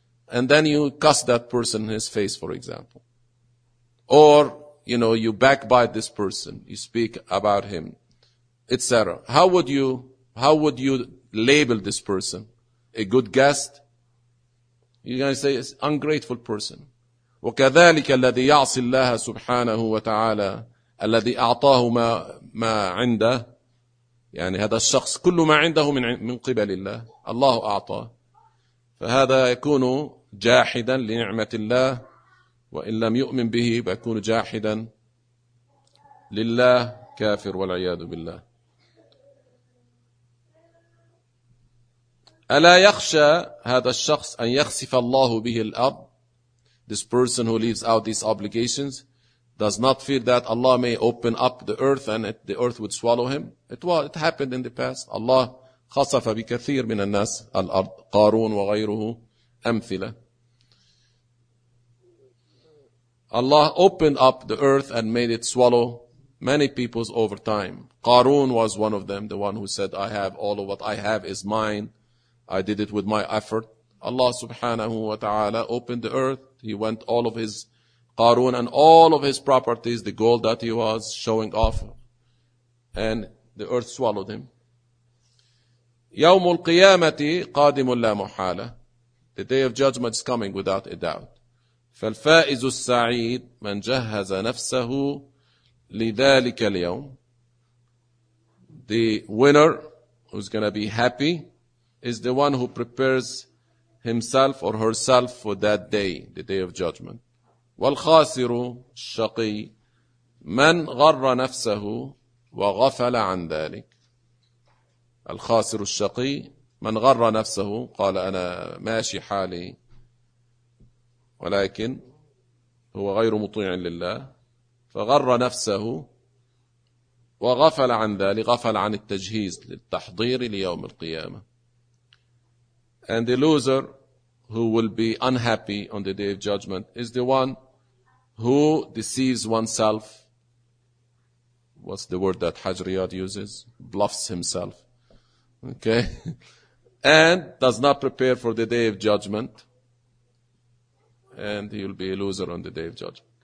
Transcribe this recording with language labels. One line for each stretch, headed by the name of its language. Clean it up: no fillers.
English: And then you cuss that person in his face, for example. Or, you know, you backbite this person. You speak about him, etc. How would you label this person? A good guest? You're going to say it's an ungrateful person.
Arabic: وكذلك الذي يعصي الله سبحانه وتعالى الذي أعطاه ما عنده، يعني هذا الشخص كل ما عنده من قبل الله، الله أعطاه، فهذا يكون جاحدا لنعمة الله، وإن لم يؤمن به يكون جاحدا لله، كافر والعياذ بالله. ألا يخشى هذا الشخص أن يخسف الله به الأرض؟
English: This person who leaves out these obligations, does not fear that Allah may open up the earth and the earth would swallow him. It happened in the past.
Arabic: Allah خصف بكثير من الناس الأرض قارون وغيره أمثلة.
English: Allah opened up the earth and made it swallow many peoples over time. Qarun was one of them, the one who said, I have all of what I have is mine. I did it with my effort. Allah subhanahu wa ta'ala opened the earth. He went all of his Qarun and all of his properties, the gold that he was showing off, and the earth swallowed him.
Arabic: يوم القيامة قادم لا محالة.
English: The day of judgment is coming without a doubt.
Arabic: فالفائز السعيد من جهز نفسه لذلك اليوم.
English: The winner who's going to be happy is the one who prepares himself or herself for that day, the day of judgment.
Arabic: والخاسر الشقي من غر نفسه وغفل عن ذلك. الخاسر الشقي من غر نفسه قال أنا ماشي حالي ولكن هو غير مطيع لله فغر نفسه وغفل عن ذلك غفل عن التجهيز للتحضير ليوم القيامة.
English: And the loser who will be unhappy on the day of judgment is the one who deceives oneself. What's the word that Hajriyat uses? Bluffs himself. Okay? And does not prepare for the day of judgment. And he will be a loser on the day of judgment.